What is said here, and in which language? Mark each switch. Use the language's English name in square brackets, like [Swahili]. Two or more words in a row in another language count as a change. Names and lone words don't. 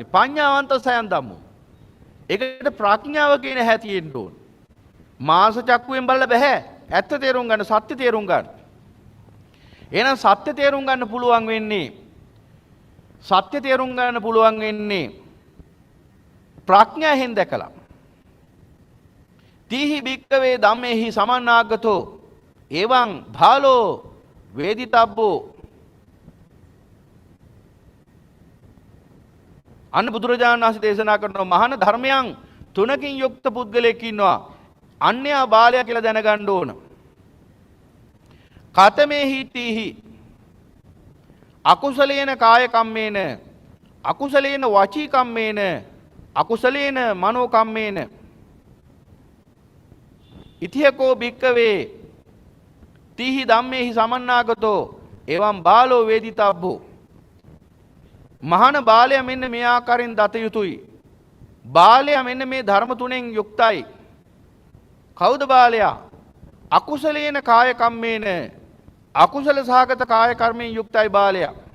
[Pali] පඤ්ඤාවන්ත සයන් ධම්මෝ. [Sinhala] ඒකට ප්‍රඥාව කියන හැටියෙන් ඕන. මාංශ චක්කුවෙන් බලලා බෑ. ඇත්ත තේරුම් ගන්න, සත්‍ය තේරුම් ගන්න. එහෙනම් සත්‍ය තේරුම් ගන්න පුළුවන් වෙන්නේ ප්‍රඥාවෙන් දැකලා. [Pali] තීහි භික්කවේ ධම්මේහි සමන්නාගතෝ එවං භාලෝ වේදිතබ්බෝ. [Sinhala] අන්න බුදුරජාණන් වහන්සේ දේශනා කරන මහාන ධර්මයන් තුනකින් යුක්ත පුද්ගලයෙක් ඉන්නවා. අන්‍යයා බාලයා කියලා දැනගන්න ඕන. [Pali] කතමේහි තීහි අකුසලේන කාය කම්මේන අකුසලේන වචී කම්මේන අකුසලේන මනෝ කම්මේන ඉතිහකෝ භික්කවේ තීහි ධම්මේහි සමන්නාගතෝ එවං බාලෝ වේදිතබ්බෝ. [Sinhala] මහාන බාලයා මෙන්න මේ ආකාරයෙන් දත යුතුයි. බාලයා මෙන්න මේ ධර්ම තුනෙන් යුක්තයි. කවුද බාලයා? [Pali] අකුසලේන කාය කම්මේන [Sinhala] අකුසල සහගත කාය කර්මයෙන් යුක්තයි බාලයා.